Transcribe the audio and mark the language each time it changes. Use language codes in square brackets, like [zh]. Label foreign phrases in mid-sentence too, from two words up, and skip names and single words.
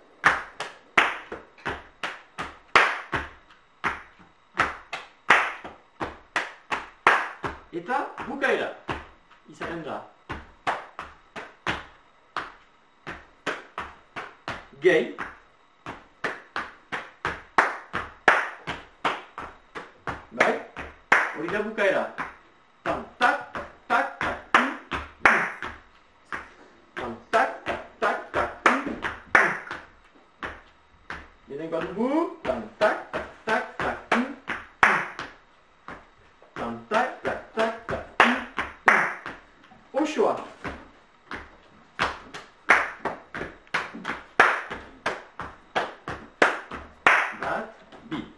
[eu] Eta bukaera. Izaten da. Gehi. Bai? Hori da bukaera. Tam, tak, tak, tak, tam, tak, tak, tak, tak, lehenengo dugu, tam, tak, tak, tak, tam, tak, tak, tak, tak, osoa. Bat, bi.